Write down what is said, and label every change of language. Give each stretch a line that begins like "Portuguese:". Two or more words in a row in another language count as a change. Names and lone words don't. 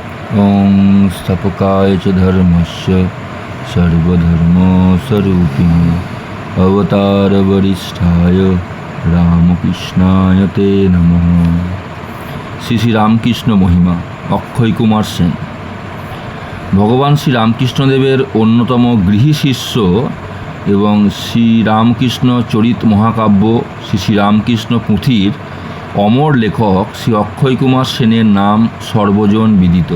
Sanskrit: ॐ स्थापकाय च धर्मस्य सर्वधर्मस्वरूपिणे अवतारवरिष्ठाय रामकृष्णाय ते नमः।
Bangla: শ্রী শ্রী রামকৃষ্ণ মহিমা। অক্ষয় কুমার সেন। ভগবান শ্রী রামকৃষ্ণদেবের অন্যতম গৃহী শিষ্য এবং শ্রী রামকৃষ্ণ চরিত মহাকাব্য শ্রী শ্রী রামকৃষ্ণ পুঁথির অমর লেখক শ্রী অক্ষয় কুমার সেনের নাম সর্বজন বিদিত।